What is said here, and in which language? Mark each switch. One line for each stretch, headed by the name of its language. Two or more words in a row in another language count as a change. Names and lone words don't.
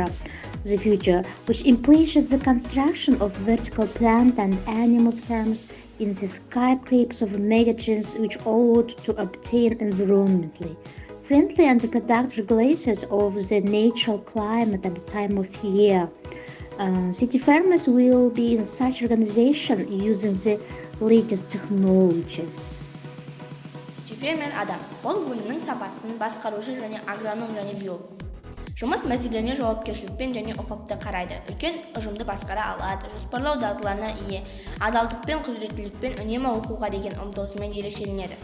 English: The future, which implies the construction of vertical plant and animal farms in the skyscrapers of megatrends, which all ought to obtain environmentally friendly and productive regulators of the natural climate at the time of year. City farmers will be in such organization using the latest technologies.
Kazakh: Фермер адам. Ол өнімнің сапасын басқарушы және агроном және биолог. Жұмыс мәселелеріне жауапкершілікпен және ұқыпты қарайды. Үлкен ұжымды басқара алады, жоспарлау дағдыларына ие, адалдықпен, құзыреттілікпен үнемі оқуға деген ұмтылысымен ерекшеленеді.